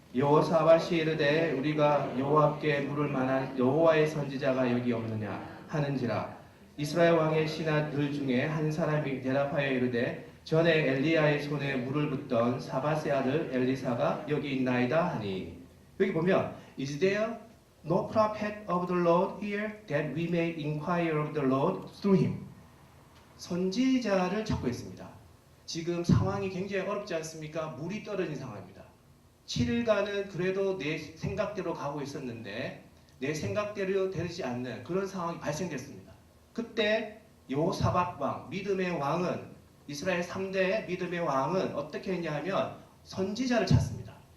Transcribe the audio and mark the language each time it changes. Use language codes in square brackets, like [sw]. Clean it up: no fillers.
[ko] 여호사밧이 이르되 우리가 여호와께 물을 만한 여호와의 선지자가 여기 없느냐 하는지라. 이스라엘 왕의 신하들 중에 한 사람이 대답하여 이르되 전에 엘리야의 손에 물을 붓던 사밧의 아들 엘리사가 여기 있나이다 하니. 여기 보면 [en] Is there no prophet of the Lord here that we may inquire of the Lord through him? [ko] 선지자를 찾고 있습니다. 지금 상황이 굉장히 어렵지 않습니까? 물이 떨어진 상황입니다. 7일간은 그래도 내 생각대로 가고 있었는데 내 생각대로 되지 않는 그런 상황이 발생됐습니다. 그때 여호사밧 왕, 믿음의 왕은, 이스라엘 3대 믿음의 왕은 어떻게 했냐 하면 선지자를 찾습니다.